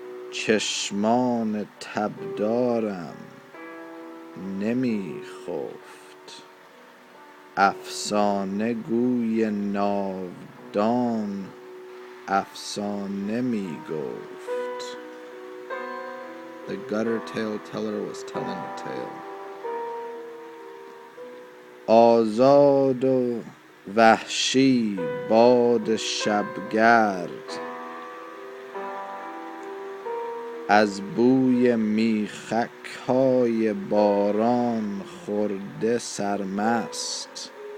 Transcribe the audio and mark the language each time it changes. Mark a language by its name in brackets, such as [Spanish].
[Persian] چشمان تبدارم نمی خفت، افسانه گوی ناودان افسانه می گفت. [English] The gutter tale teller was telling a tale. [Persian] آزاد و وحشی باد شبگرد، از بوی میخک‌های باران خورده سرمست.